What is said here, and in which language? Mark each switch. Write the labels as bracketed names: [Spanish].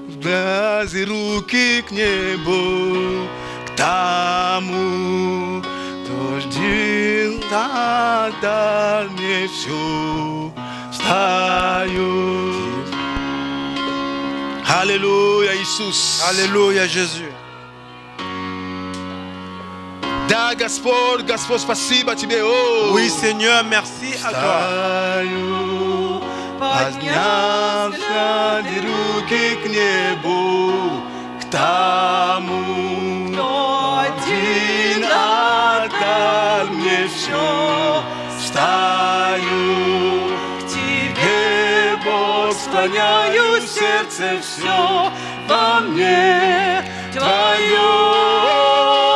[Russian] Врази руки к небу, к тому, кто ждет, отдай мне все. Встаю. Аллилуйя, Иисус. [French] Alléluia, Jésus. [Russian] Да, Господь, Господь, спасибо Тебе. [French] Oui, Seigneur, merci à toi. [Russian] Поднявся руки к небу, к тому, кто один отдал мне все. Встаю к Тебе, Бог, склоняю сердце все во мне Твое.